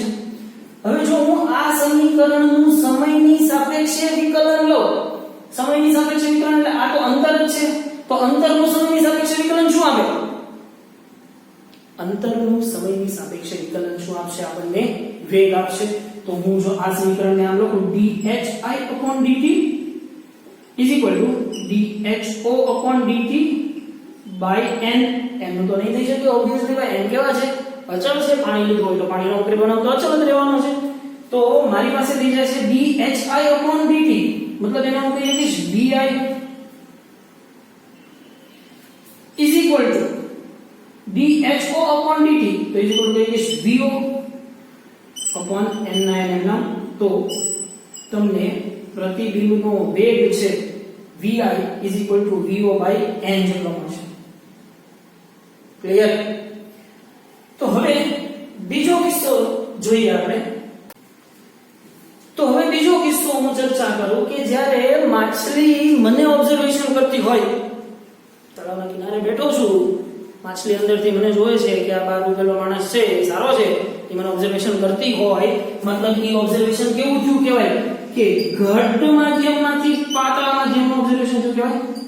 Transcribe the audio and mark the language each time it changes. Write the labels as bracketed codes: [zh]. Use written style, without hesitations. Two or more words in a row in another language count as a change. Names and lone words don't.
[gu] હવે જો હું આ સમીકરણનું સમયની સાપેક્ષે વિકલન લઉં, સમયની સાપેક્ષે વિકલન એટલે આ તો અંતર જ છે, તો અંતરનું સમયની સાપેક્ષે વિકલન શું આપે? અંતરનું સમયની સાપેક્ષે વિકલન શું આપશે? આપણને વેગ આપશે. તો હું જો આ સમીકરણને આમ લખું [en] dhi upon dt is equal to dho upon dt by n. [gu] એનું તો નહીં થઈ શકે ઓબ્વિયસલી ભાઈ, n કેવા છે? અચળ છે. પાણી લીધું હોય તો પાણીનો ઉકેલ બનાવતો અચળ જ રહેવાનો છે. તો મારી પાસે થઈ જશે [en] dhi upon dt, [gu] મતલબ એનો હું કહી શકીશ [en] vi is equal to dho upon dt, [gu] તો [en] is equal to [gu] કહી શકીશ [en] vo upon n [gu] ના n. તો તમને પ્રતિબિંબનો વેગ છે [en] vi is equal to vo by n [gu] જેટલો મળશે. ક્લિયર? તો હવે બીજો કિસ્સો જોઈએ આપણે. તો હવે બીજો કિસ્સો હું ચર્ચા કરું કે જ્યારે માછલી મને ઓબ્ઝર્વેશન કરતી હોય, તળાવના કિનારે બેઠો છું, માછલી અંદરથી મને જોવે છે કે આ બહાર ઉભેલો માણસ છે એ સારો છે, એ મને ઓબ્ઝર્વેશન કરતી હોય, મતલબ એ ઓબ્ઝર્વેશન કેવું થયું કહેવાય કે ઘટ માધ્યમમાંથી પાતળા માધ્યમનું ઓબ્ઝર્વેશન થયું કહેવાય.